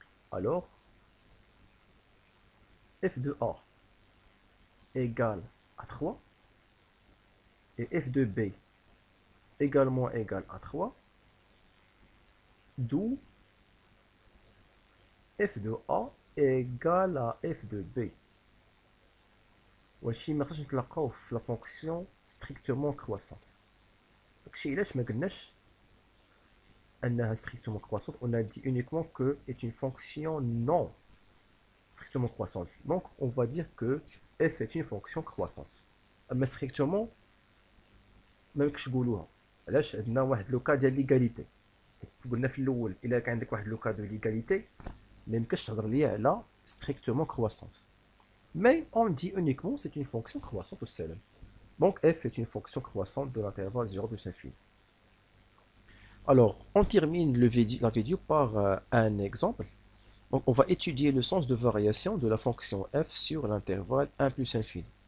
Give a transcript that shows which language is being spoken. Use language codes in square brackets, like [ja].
[fr] Alors, f de A égale à 3 et f de B également égal à 3, d'où f de A égale à f de B. [ar] وهادشي ما خصناش نتلقاوه في لا فونكسيون ستريكتومون كرواسونت. داكشي علاش ما قلناش انها [fr] strictement croissante, on a dit uniquement que est une fonction non strictement croissante. Donc on va dire que f est une fonction croissante. [ar] اما strictement ما يمكنش نقولوها. علاش؟ عندنا واحد لو كا ديال ليغاليتي. قلنا في الاول الا كان عندك واحد لو كا دو ليغاليتي ما يمكنش تهضر ليا على strictement croissante. [fr] Mais on dit uniquement c'est une fonction croissante au salam. Donc f est une fonction croissante de l'intervalle 0 plus infini. Alors, on termine la vidéo par un exemple. Donc, on va étudier le sens de variation de la fonction f sur l'intervalle 1 plus infini.